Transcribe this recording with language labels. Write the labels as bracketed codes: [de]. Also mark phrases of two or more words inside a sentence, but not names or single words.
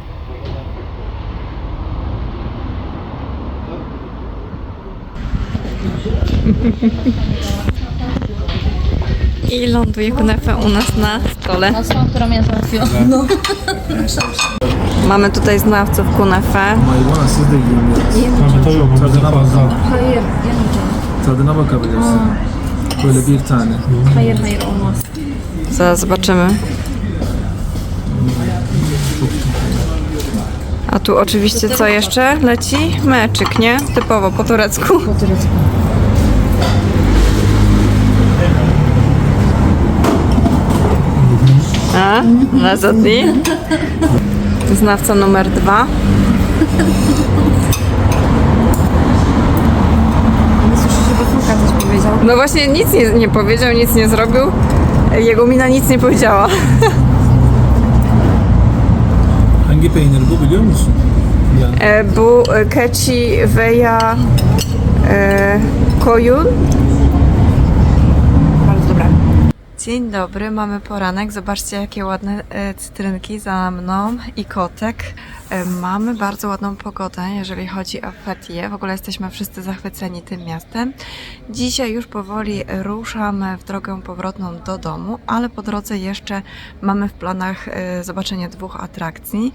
[pl] I ląduje kunefe u nas na stole. która mnie załatwiła. No. Mamy tutaj znawców kunefe. [tr] Tadına bakabilirsin. Böyle bir tane. Hayır olmaz. [pl] Zaraz zobaczymy. A tu oczywiście co jeszcze leci? Meczyk, nie? Typowo po turecku. A? Lazadni? Znawca numer 2. No właśnie nic nie powiedział, nic nie zrobił. Jego mina nic nie powiedziała. [tr] Hangi peynir bu biliyor musun? Yani Bu keçi veya koyun. [pl] Bardzo dobre. Dzień dobry, mamy poranek. Zobaczcie, jakie ładne cytrynki za mną i kotek. Mamy bardzo ładną pogodę, jeżeli chodzi o Fethiye. W ogóle jesteśmy wszyscy zachwyceni tym miastem. Dzisiaj już powoli ruszamy w drogę powrotną do domu, ale po drodze jeszcze mamy w planach zobaczenie 2 atrakcji.